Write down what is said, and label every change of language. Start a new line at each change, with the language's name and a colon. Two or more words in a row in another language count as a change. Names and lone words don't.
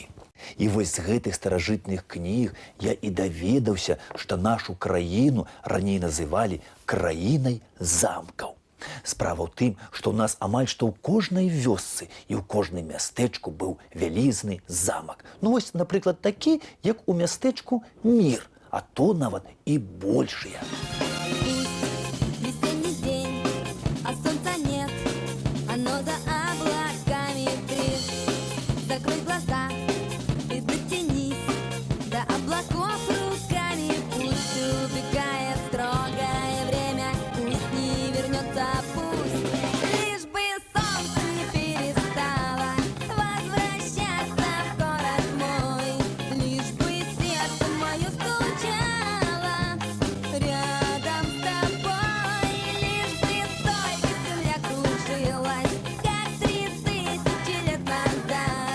Belarusian: І вось з гэтых старажытных кніг я і даведаўся, што нашу краіну раней называлі краінай замкаў. Справа ў тым, што ў нас амаль што ў кожнай вёсцы і ў кожным мястэчку быў вялізны замак. Ну вось, напрыклад, такі, як у мястэчку Мір, а то нават і большыя.
Russian: Весенний день, а солнца нет, оно за облаками трет. Закрой глаза и дотянись до облаков руками. Пусть убегает строгое время, пусть не вернется, пусть лишь бы солнце не перестало возвращаться в город мой, лишь бы сердце мое стучало рядом с тобой, лишь бы только земля кружилась, как 3000 лет назад.